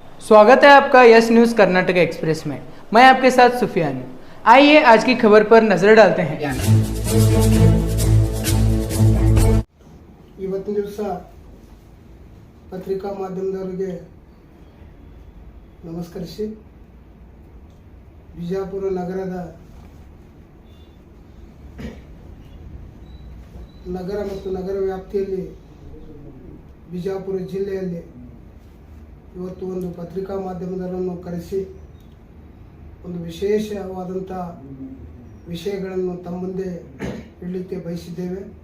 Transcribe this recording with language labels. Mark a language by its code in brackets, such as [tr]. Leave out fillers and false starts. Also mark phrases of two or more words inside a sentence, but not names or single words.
[hi] स्वागत है आपका यस न्यूज़ कर्नाटक एक्सप्रेस में। मैं आपके साथ सुफियान हूं। आइए आज की खबर पर नजर डालते हैं। [kn] ಇವತ್ತಿನ ದಿವಸ ಪತ್ರಿಕಾ ಮಾಧ್ಯಮದವರಿಗೆ ನಮಸ್ಕರಿಸಿ ಬಿಜಾಪುರ ನಗರ ಮತ್ತು ನಗರ ವ್ಯಾಪ್ತಿಯಲ್ಲಿ ಬಿಜಾಪುರ ಜಿಲ್ಲೆಯಲ್ಲಿ ಇವತ್ತು ಒಂದು ಪತ್ರಿಕಾ ಮಾಧ್ಯಮದವರನ್ನು ಕರೆಸಿ ಒಂದು ವಿಶೇಷವಾದಂಥ ವಿಷಯಗಳನ್ನು ತಮ್ಮ ಮುಂದೆ ಇಡಲಿಕ್ಕೆ ಬಯಸಿದ್ದೇವೆ.